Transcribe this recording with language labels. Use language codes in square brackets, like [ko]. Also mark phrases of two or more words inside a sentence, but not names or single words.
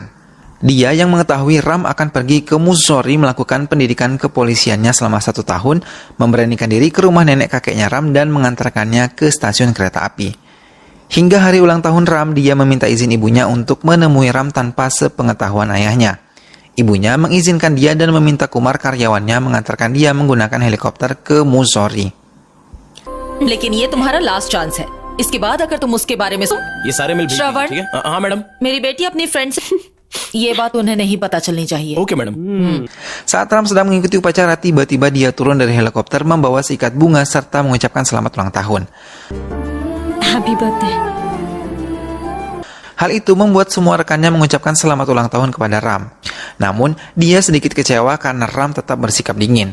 [id] Dia yang mengetahui Ram akan pergi ke Mussoorie melakukan pendidikan kepolisiannya selama 1 tahun, memberanikan diri ke rumah nenek kakeknya Ram dan mengantarkannya ke stasiun kereta api. Hingga hari ulang tahun Ram, dia meminta izin ibunya untuk menemui Ram tanpa sepengetahuan ayahnya. Ibunya mengizinkan dia dan meminta Kumar karyawannya mengantarkan dia menggunakan helikopter ke Mussoorie. [hi] लेकिन ये तुम्हारा [en] last chance [hi] है. इसके बाद अगर तुम उसके बारे में ये सारे मिल भेज श्रवण, दीजिए, ठीक है? हाँ मैडम. मेरी बेटी अपनी फ्रेंड से ये बात उन्हें नहीं पता चलनी चाहिए. [en] okay madam. [id] Saat Ram sedang mengikuti upacara, tiba-tiba dia turun dari helikopter membawa seikat bunga serta mengucapkan selamat ulang tahun. [en] Happy birthday. [id] Hal itu membuat semua rekannya mengucapkan selamat ulang tahun kepada Ram. Namun, dia sedikit kecewa karena Ram tetap bersikap dingin.